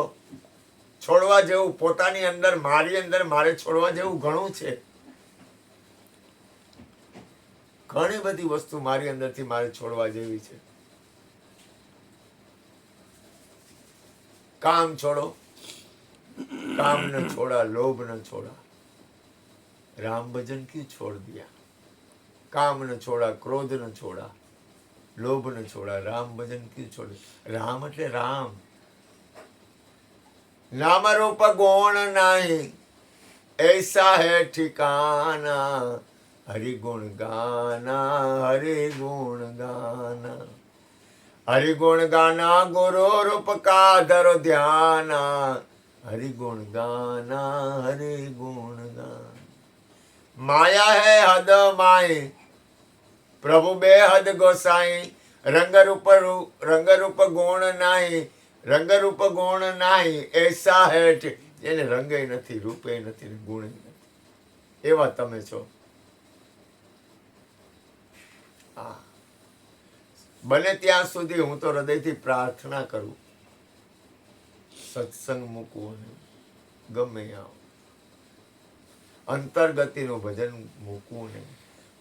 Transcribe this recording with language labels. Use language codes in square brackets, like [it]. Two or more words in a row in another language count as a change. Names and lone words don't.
[gu] છોડવા જેવું પોતાની અંદર, મારી અંદર મારે છોડવા જેવું ઘણું છે. ઘણી બધી વસ્તુ મારી અંદરથી મારે છોડવા જેવી છે. [hi] काम छोड़ो, काम न छोड़ा, लोभ न छोड़ा. राम भजन क्यों छोड़ दिया? काम न छोड़ा, क्रोध न छोड़ा, लोभ न छोड़ा, राम भजन क्यों छोड़ दिया? [gu] राम એટલે રામ. [hi] नाम रूप गुण नहीं ऐसा है ठिकाना, हरि गुण गाना, हरि गुण गाना, हरि गुण गाना, गुरु रूप का धरो ध्याना, हरि गुण गाना, हरि गुण गाना. माया है हद माई, प्रभु बेहद गोसाई, रंग रूप गुण नहीं, रंग रूप गुण नहीं ऐसा है. [gu] જેને રંગે નથી, રૂપે નથી, ગુણ નથી, એવા તમે છો. હા, બને ત્યાં સુધી હું તો હૃદયથી પ્રાર્થના કરું, સત્સંગ મૂકવું નહીં, ગમે આવો અંતર્ગતિનું ભજન મૂકવું નહીં.